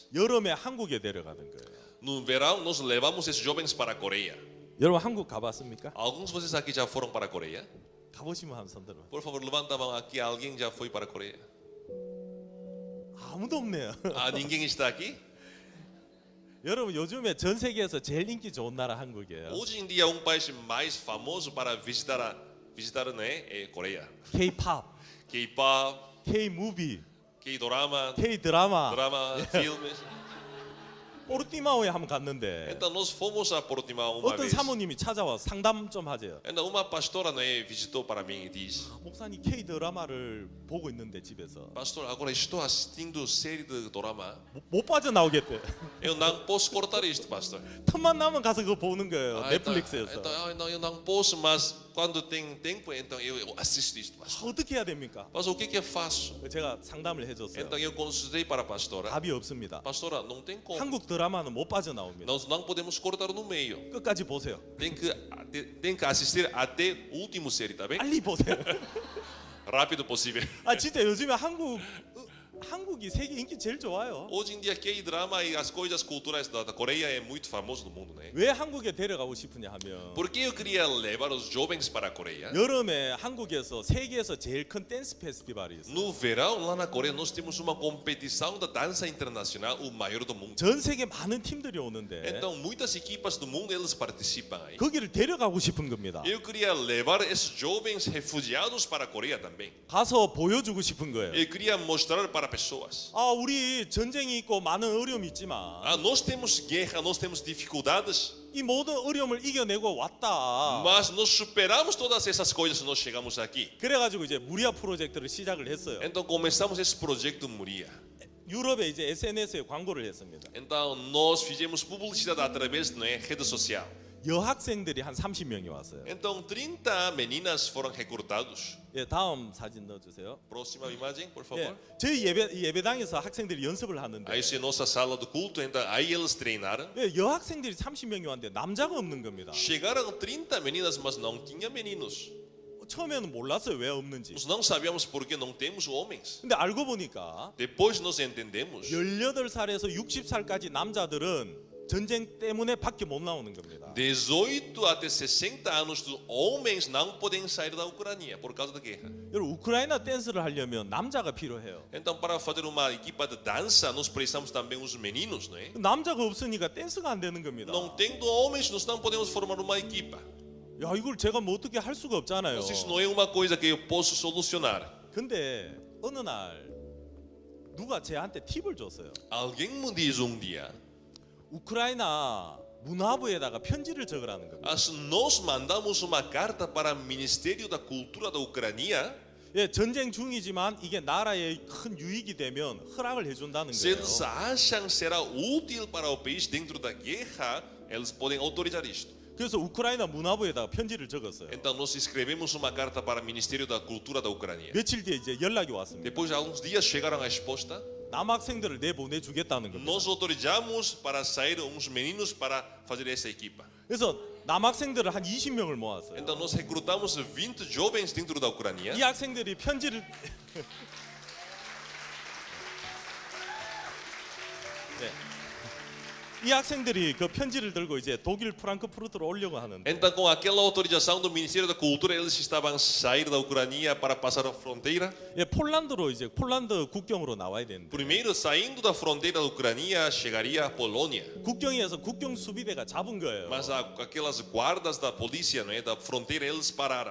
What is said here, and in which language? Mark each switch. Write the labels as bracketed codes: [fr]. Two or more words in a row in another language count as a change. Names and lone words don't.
[ko] 여름에 한국에 데려가는 거예요. [pt] No verão, nós levamos esses jovens para a Coreia. [ko] 여러분 한국 가봤습니까? [pt] Alguns de vocês aqui já foram para a Coreia? [ko] 가보시면 한번 손 들어. [pt] Por favor, levanta a mão aqui. Alguém já foi para a Coreia? [ko] 아무도 없네요. [pt] Ninguém está aqui? [ko] 여러분 요즘에 전 세계에서 제일 인기 좋은 나라 한국이에요. [pt] Hoje em dia, país mais famoso para visitar né, é Coreia. [ko] K-팝, [pt] K-pop, [ko] K-무비, [pt] K-drama, [ko] K-드라마. [pt] filmes. [ko] 포르티마오에 한번 갔는데 [pt] Então nós fomos a Portimão uma [ko] 어떤 [pt] vez. [ko] 사모님이 찾아와서 상담 좀 하재요. [pt] Então uma pastora, né, visitou para mim e disse: [ko] 목사님 K-드라마를 보고 있는데 집에서 [pt] Pastor, agora estou assistindo série de drama. [ko] 못 빠져나오겠대. [pt] Eu não posso cortar isto, pastor. [ko] 틈만 나면 가서 그거 보는 거예요. 넷플릭스에서. [pt] Então eu não posso, mas quando tem tempo, então eu assisto isto, pastor. [ko] 어떻게 해야 됩니까? [pt] Pastor, o que eu faço? [ko] 제가 상담을 해줬어요. [pt] Então eu consultei para a pastora. [ko] 답이 없습니다. [pt] Pastora, não tem como. [ko] 한국 드라마는 못 빠져나옵니다. [pt] Nós não podemos cortar no meio. [ko] 끝까지 보세요. [pt] Tem que assistir até o último série, tá bem? [ko] 빨리 보세요. [pt] Rápido possível. [ko] 진짜 요즘에 한국이 세계 인기 제일 좋아요. [pt] Hoje em dia, K-drama e as coisas culturais da Coreia é muito famoso no mundo, né? [ko] 왜 한국에 데려가고 싶으냐 하면 [pt] Por que eu queria levar os jovens para a Coreia? [ko] 여름에 한국에서 세계에서 제일 큰 댄스 페스티벌이 있어요. [pt] No verão, lá na Coreia, nós temos uma competição da dança internacional, o maior do mundo. [ko] 전 세계 많은 팀들이 오는데 [pt] Então, muitas equipas do mundo, eles participam aí. [ko] 거기를 데려가고 싶은 겁니다. [pt] Eu queria levar esses jovens refugiados para a Coreia também. [ko] 가서 보여주고 싶은 거예요. [pt] Eu queria mostrar para pessoas. [ko] 우리 전쟁이 있고 많은 어려움이 있지만 [pt] Nós temos guerra, nós temos dificuldades, [ko] 이 모든 어려움을 이겨내고 왔다. [pt] mas nós superamos todas essas coisas e nós chegamos aqui. [ko] 그래가지고 이제 무리아 프로젝트를 시작을 했어요. [pt] Então começamos esse projeto Moria. [ko] 유럽에 이제 SNS에 광고를 했습니다. [pt] Então nós fizemos publicidade através da rede social. [ko] 여학생들이 한 30명이 왔어요. [pt] Então 30 meninas foram recrutados. [ko] 다음 사진 넣어주세요. [pt] Próxima imagem, por favor. [ko] 저희 예배당에서 학생들이 연습을 하는데 [pt] Aí é nossa sala do culto, então aí eles treinaram. [ko] 여학생들이 30명이 왔는데 남자가 없는 겁니다. [pt] Chegaram 30 meninas, mas não tinha meninos. [ko] 처음에는 몰랐어요 왜 없는지. [pt] Nós não sabíamos por que não temos homens. [ko] 근데 알고 보니까 [pt] Depois nós entendemos. [ko] 18살에서 60살까지 남자들은 전쟁 때문에 밖에 못 나오는 겁니다. [pt] 18 até 60 anos dos homens não podem sair da Ucrânia por causa da guerra. [ko] 여러분 우크라이나 댄스를 하려면 남자가 필요해요. [pt] Então, para fazer uma equipa de dança, nós precisamos também os meninos, não é? [ko] 남자가 없으니까 댄스가 안 되는 겁니다. [pt] Não tendo homens, nós não podemos formar uma equipa. [ko] 야 이걸 제가 뭐 어떻게 할 수가 없잖아요. [pt] Então, isso não é uma coisa que eu posso solucionar. [ko] 근데 어느 날 누가 제한테 팁을 줬어요. [pt] Alguém me diz um dia, [ko] 우크라이나 문화부에다가 편지를 적으라는 겁니다. [pt] nós mandamos uma carta para o Ministério da Cultura da Ucrânia. [ko] 예, 전쟁 중이지만 이게 나라에 큰 유익이 되면 허락을 해준다는 [pt] Se [ko] 거예요. [pt] eles acham que será útil para o país dentro da guerra, eles podem autorizar isto. [ko] 그래서 우크라이나 문화부에다가 편지를 적었어요. [pt] Então nós escrevemos uma carta para o Ministério da Cultura da Ucrânia. [ko] 며칠 뒤에 이제 연락이 왔습니다. [pt] Depois de alguns dias chegaram a resposta. [ko] 남학생들을 내보내 주겠다는 겁니다. [pt] Nós autorizamos para sair uns meninos para fazer essa equipa. [ko] 그래서 남학생들을 한 20명을 모았어요. [pt] Então nós recrutamos 20 jovens dentro da Ucrânia. [ko] 이 학생들이 편지를 네. 이 학생들이 그 편지를 들고 이제 독일 프랑크푸르트로 오려고 하는데 [pt] Então com aquela autorização do Ministério da Cultura, eles estavam a sair da Ucrânia para passar a fronteira. [ko] 예, 폴란드로 이제 폴란드 국경으로 나와야 되는데 [pt] Primeiro, saindo da fronteira da Ucrânia, chegaria a Polônia. [ko] 국경에서 국경 수비대가 잡은 거예요. [pt] Mas aquelas guardas da polícia, não é, da fronteira, eles pararam.